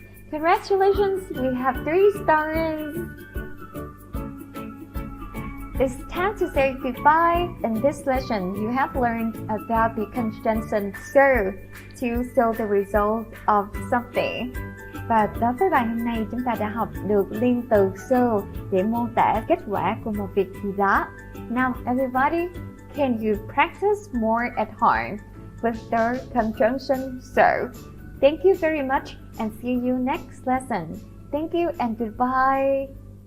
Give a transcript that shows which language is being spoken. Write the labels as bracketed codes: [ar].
[en] Congratulations, we have 3 stars. It's time to say goodbye. In this lesson, you have learned about the conjunction so to show the result of something. [vi] Và đối với bài hôm nay, chúng ta đã học được liên từ so để mô tả kết quả của một việc gì đó. [en] Now, everybody, can you practice more at home with the conjunction so? Thank you very much and see you next lesson. Thank you and goodbye.